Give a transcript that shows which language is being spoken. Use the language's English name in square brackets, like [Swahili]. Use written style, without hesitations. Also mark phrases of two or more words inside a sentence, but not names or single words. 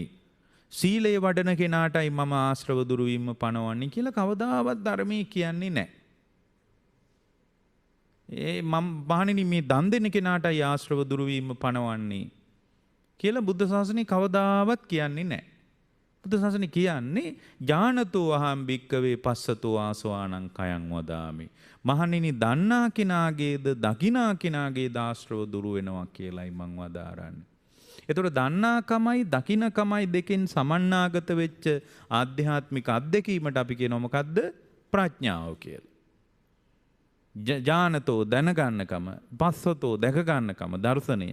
[Sinhala] සීලය වඩන කෙනාටයි මම ආශ්‍රව දුරු වීම පණවන්නේ කියලා කවදාවත් ධර්මයේ කියන්නේ නැහැ. මම මහණෙනි මේ දන් දෙන කෙනාටයි ආශ්‍රව දුරු වීම පණවන්නේ කියලා බුද්ධ ශාසනය කවදාවත් කියන්නේ නැහැ. බුද්ධ ශාසනය කියන්නේ [Pali] ඥානතෝ අහම් භික්කවේ පස්සතෝ ආසවානං කයං වදාමි. [Sinhala] මහණෙනි දන්නා කෙනාගේද දකිනා කෙනාගේද ආශ්‍රව දුරු වෙනවා කියලායි මං වදාරන්නේ. ඒතකොට දන්නාකමයි දකින්නකමයි දෙකෙන් සමන්නාගත වෙච්ච ආධ්‍යාත්මික අත්දැකීමට අපි කියනවා මොකද්ද? ප්‍රඥාව කියලා. ඥානතෝ දැනගන්නකම, පස්සතෝ දැක ගන්නකම, දර්ශනය.